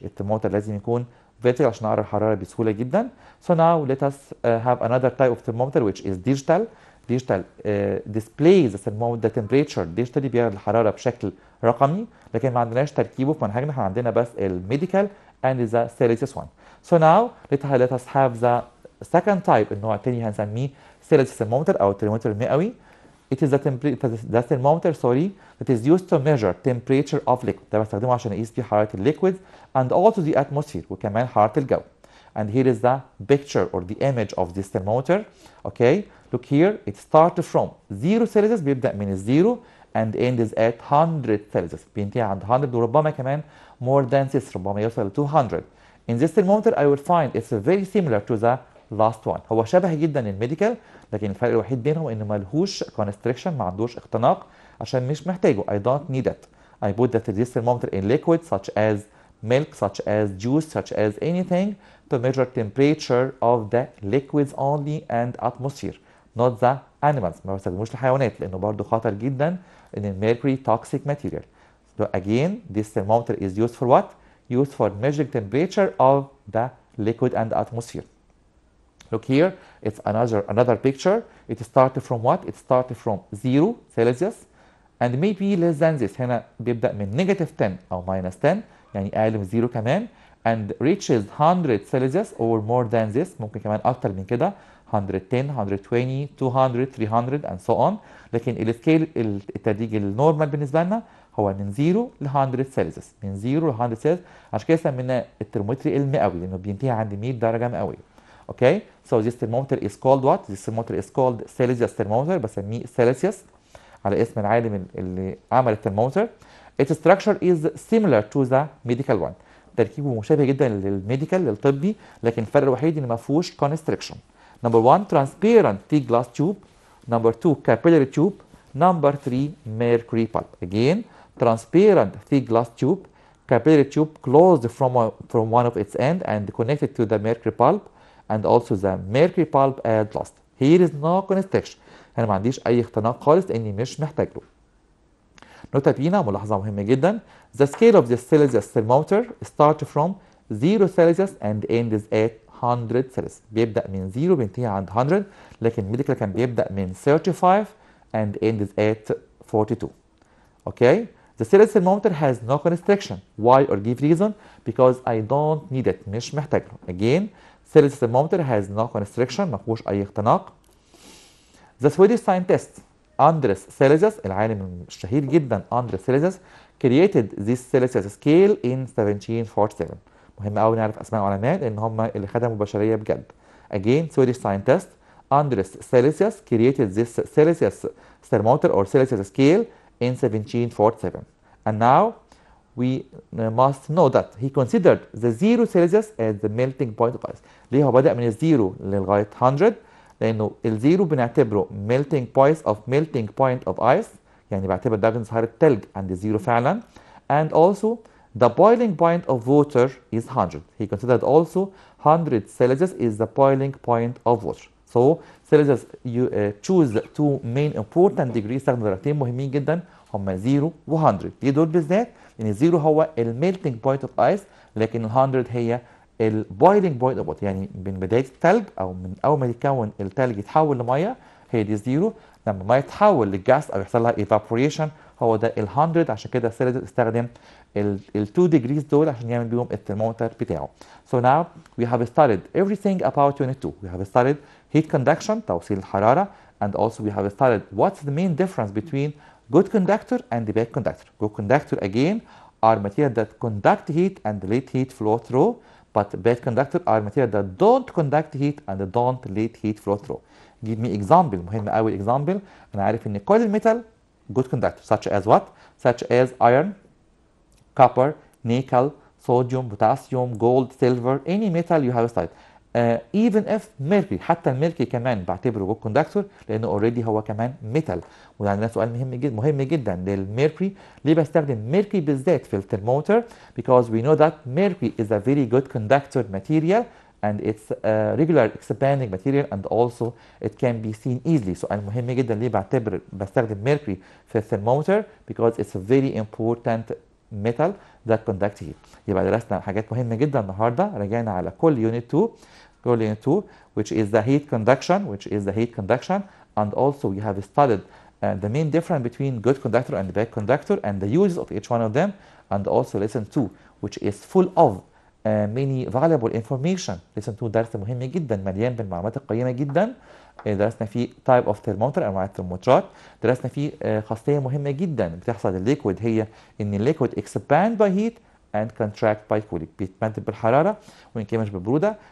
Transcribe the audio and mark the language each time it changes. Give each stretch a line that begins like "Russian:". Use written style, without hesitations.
Arabic: الترمومتر لازم يكون vertical عشان أقرأ الحرارة بسهولة جدا.
English: So now let us have another type of thermometer which is digital. Digital displays the temperature digitally،
Arabic: بيعرض الحرارة بشكل رقمي، لكن ما عندناش تركيبه في منهجنا، احنا عندنا بس الميديكال
English: and the Celsius one. So now let us have the second type،
Arabic: النوع الثاني هنسميه Celsius thermometer أو الترمومتر المئوي.
English: It is the thermometer that is used to measure temperature of liquid.
Arabic: ده بستخدمه عشان اقيس بيه حرارة الليكويد
English: and also the atmosphere،
Arabic: وكمان حرارة الجو.
English: And here is the picture or the image of this thermometer. Okay, look here. It starts from 0 Celsius،
Arabic: بيبدأ من الزيرو
English: and ends at 100 Celsius،
Arabic: بينتهي عند 100 وربما كمان
English: more than this،
Arabic: ربما يوصل ل 200.
English: In this thermometer I will find it's very similar to the last one.
Arabic: هو شبه جدا الميديكال، لكن الفرق الوحيد بينهم انه ملهوش constriction، ما عندوش اختناق عشان مش محتاجه.
English: I don't need it. I put this thermometer in liquid such as milk, such as juice, such as anything to measure temperature of the liquids only and atmosphere, not the animals.
Arabic: ما بستخدموش الحيوانات لانه برضه خطر جدا ان الميركوري
English: toxic material. So again this thermometer is used for what? Used for measuring temperature of the liquid and the atmosphere. Look here, it's another picture. It started from what? It started from 0 Celsius and maybe less than this.
Arabic: هنا بيبدأ من -10 أو -10، يعني أقل من 0 كمان،
English: and reaches 100 Celsius or more than this،
Arabic: ممكن كمان أكتر من كده، 110 120 200 300
English: and so on.
Arabic: لكن السكيل التدريج النورمال بالنسبة لنا هو من 0 ل 100 سلسيوس، من 0 ل 100 سلسيوس، عشان كده سميناه الترمومتر المئوي لأنه بينتهي عند 100 درجة مئوية.
English: Okay, so this thermometer is called what? This thermometer is called Celsius thermometer،
Arabic: بسميه Celsius على اسم العالم اللي عمل الترمومتر.
English: Its structure is similar to the medical one.
Arabic: تركيبه مشابه جدا للميديكال للطبي، لكن الفرق الوحيد ان ما فيهوش constriction.
English: Number 1 transparent thick glass tube. Number 2 capillary tube. Number 3 mercury pulp. Again, transparent thick glass tube, capillary tube closed from one of its end and connected to the mercury pulp, and also the mercury pulp at last. Here is no constriction.
Arabic: انا ما عنديش اي اختناق خالص لاني مش محتاج له. نوتة بينا، ملاحظة مهمة جدا.
English: The scale of the Celsius thermometer start from 0 Celsius and ends at 100 Celsius.
Arabic: بيبدأ من 0 بينتهي عند 100، لكن الميديكال كان بيبدأ من 35
English: and ends at 42. Okay? The Celsius thermometer has no constriction. Why or give reason? Because I don't need it.
Arabic: مش محتاج له.
English: Again, Celsius thermometer has no constriction.
Arabic: ما فيهوش أي اختناق.
English: The Swedish scientist Anders Celsius,
Arabic: العالم الشهير جدا
English: Anders Celsius, created this Celsius scale in 1747.
Arabic: مهم قوي نعرف اسماء العلماء لان هم اللي خدموا البشريه بجد.
English: Again, Swedish scientist Andres Celsius created this Celsius thermometer or Celsius scale in 1747. And now we must know that he considered the 0 Celsius as the melting point of ice.
Arabic: ليه هو بدأ من الزيرو لغاية 100؟ لأنه الزيرو بنعتبره
English: melting point of ice،
Arabic: يعني بعتبر درجة انصهار الثلج عند الزيرو فعلا.
English: And also the boiling point of water is 100. He considered also 100 Celsius is the boiling point of water. So Celsius you choose two main important degrees،
Arabic: استخدم درجتين مهمين جدا هما 0 و 100. ليه دول بالذات؟ لأن 0 هو
English: melting point of ice،
Arabic: لكن 100 هي البويلنج بوينت اوف ووتر، يعني من بدايه الثلج او من اول ما يتكون الثلج يتحول لميه هي دي زيرو. لما الميه تتحول للجاس او يحصل لها ايفابوريشن هو ده ال 100. عشان كده سيلزيوس استخدم ال 2 degrees دول عشان يعمل بيهم الثرمومتر بتاعه.
English: So now we have studied everything about unit 2. We have studied heat conduction
Arabic: توصيل الحراره,
English: and also we have studied what's the main difference between good conductor and the bad conductor. Good conductor again are material that conduct heat and let heat flow through, but bad conductor are material that don't conduct heat and don't let heat flow through. Give me example.
Arabic: مهم قوي example. انا عارف ان كل الميتال
English: good conductor such as what? Such as iron, copper, nickel, sodium, potassium, gold, silver, any metal you have studied. Even if mercury,
Arabic: حتى الميركوري كمان بعتبره
English: good conductor
Arabic: لانه اوريدي هو كمان ميتال. وعندنا سؤال مهم جدا للميركوري. ليه بستخدم ميركوري بالذات في الترمومتر؟
English: Because we know that mercury is a very good conductor material and it's a regular expanding material and also it can be seen easily.
Arabic: سؤال مهم جدا ليه بستخدم ميركوري في الترمومتر؟
English: Because it's a very important metal that conducts heat.
Arabic: يبقى درسنا حاجات مهمة جدا النهارده. رجعنا على كل
English: unit 2 which is the heat conduction, and also we have studied the main difference between good conductor and bad conductor and the uses of each one of them, and also lesson 2 which is full of many valuable information.
Arabic: lesson 2 درس مهم جدا مليان بالمعلومات القيمة جدا. درسنا فيه
English: type of thermometer
Arabic: انواع الترمومترات. درسنا فيه خاصية مهمة جدا بتحصل للليكويد، هي ان الليكويد
English: expand by heat and contract by cooling،
Arabic: بيتمدد بالحراره وينكمش بالبروده.